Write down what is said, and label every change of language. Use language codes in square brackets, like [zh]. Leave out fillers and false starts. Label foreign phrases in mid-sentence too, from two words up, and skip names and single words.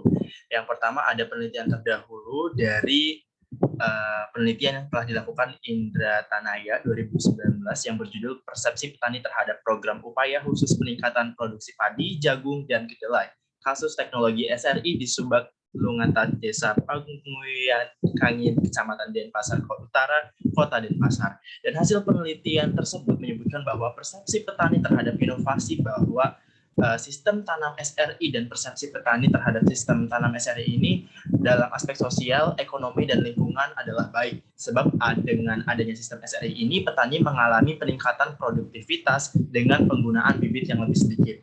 [id] Yang pertama ada penelitian terdahulu dari penelitian yang telah dilakukan Indra Tanaya 2019 yang berjudul Persepsi Petani Terhadap Program Upaya Khusus Peningkatan Produksi Padi, Jagung, dan Kedelai. Kasus teknologi SRI di Subak Lungatan Desa Pagunguyan Kangin, Kecamatan Denpasar Utara, Kota Denpasar. Dan hasil penelitian tersebut menyebutkan bahwa persepsi petani terhadap inovasi bahwa sistem tanam SRI dan persepsi petani terhadap sistem tanam SRI ini dalam aspek sosial, ekonomi, dan lingkungan adalah baik. Sebab dengan adanya sistem SRI ini, petani mengalami peningkatan produktivitas dengan penggunaan bibit yang lebih sedikit.